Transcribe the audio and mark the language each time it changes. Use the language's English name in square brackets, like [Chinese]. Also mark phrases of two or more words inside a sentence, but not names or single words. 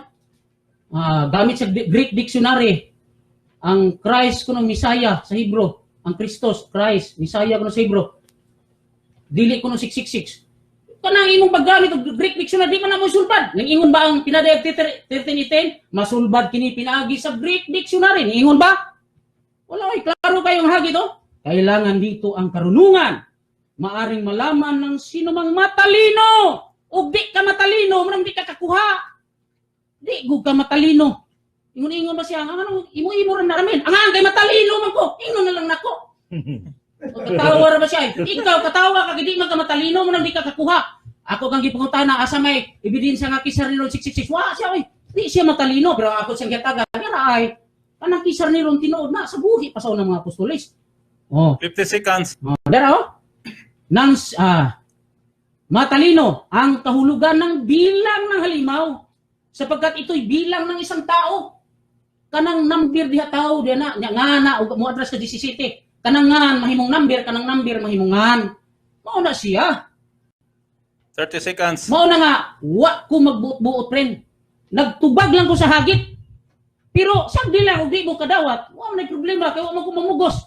[Cebuano] Gamit sa Greek dictionary ang Christ kuno Messiah sa Hebrew, ang Christos, Christ, Messiah kuno sa Hebrew. Dili kuno 666. Kanang imong paggamit og Greek dictionary di man na mo sulbad. Ning ingon ba ang Pinadayag 13:10? Masulbad kini pinaagi sa Greek dictionary. Ning ingon ba? Wala ay klaro kayong hagi to. [Filipino] Kailangan dito ang karunungan. Maaring malaman ng sino mang matalino. [Cebuano] O di ka matalino, manang di ka kakuha. Di gud ka matalino. Ingon ba siya, ano, imo ra naramin. Ang kay matalino man ko. Ingon na lang nako. Katawa ra ba siya? Ikaw katawa ka di man ka matalino, manang di ka kakuha. Ako kang gipangutana asa may ebidensya nga Kisar Neron 666. Wa siya oy. Di siya matalino pero ako siyang gitaga. Dira ay kanang Kisar Neron tinuod na sa buhi pa sa unang mga apostoles. 50 seconds. [Filipino] Dara nang matalino ang kahulugan ng bilang ng halimaw sapagkat ito'y bilang ng isang tao. [Cebuano] Kanang number diha tao diha na nga na mo address ka 17. Kanang ngan mahimong number, kanang number mahimong ngan. Mao na siya. 30 seconds. Mao na nga wa ko magbuot-buot friend. Nagtubag lang ko sa hagit. Pero sagdi lang og di mo kadawat, wa may problema kay wa mo ko mamugos.